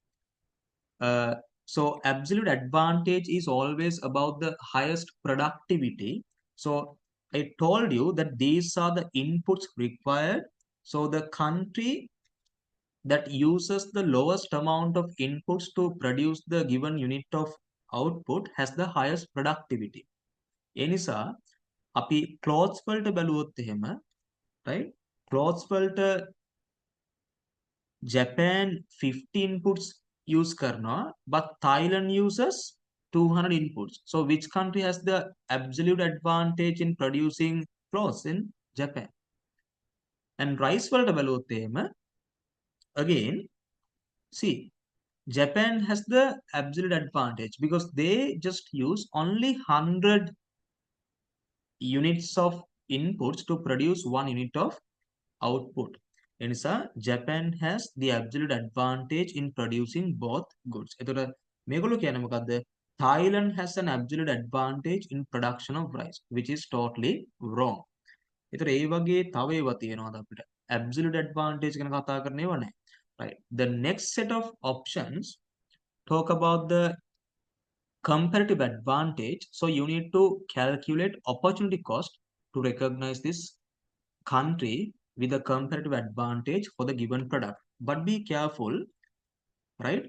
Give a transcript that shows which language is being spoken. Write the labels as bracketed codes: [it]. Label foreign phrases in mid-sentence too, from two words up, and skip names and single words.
[en] So absolute advantage is always about the highest productivity. So I told you that these are the inputs required. So the country that uses the lowest amount of inputs to produce the given unit of output has the highest productivity. [si] ඒ නිසා අපි clothes වලට බැලුවොත් එහෙම [en] right clothes [si] වලට Japan 50 [en] inputs use [si] කරනවා [en] but Thailand uses 200 inputs. So which country has the absolute advantage in producing clothes in Japan? And rice [si] වලට බැලුවොත් එහෙම [en] again see Japan has the absolute advantage because they just use only 100 units of inputs to produce 1 unit of output. And so Japan has the absolute advantage in producing both goods. [si] එතකොට මේගොල්ලෝ කියන්නේ මොකද්ද? [en] Thailand has an absolute advantage in production of rice, which is totally wrong. [si] ඒතර ඒ වගේ තව ඒවා තියෙනවාද අපිට? [en] Absolute advantage [si] ගැන කතා කරන්න ඒවා නැහැ. [en] Right. The next set of options talk about the comparative advantage. So you need to calculate opportunity cost to recognize this country with a comparative advantage for the given product. But be careful, right?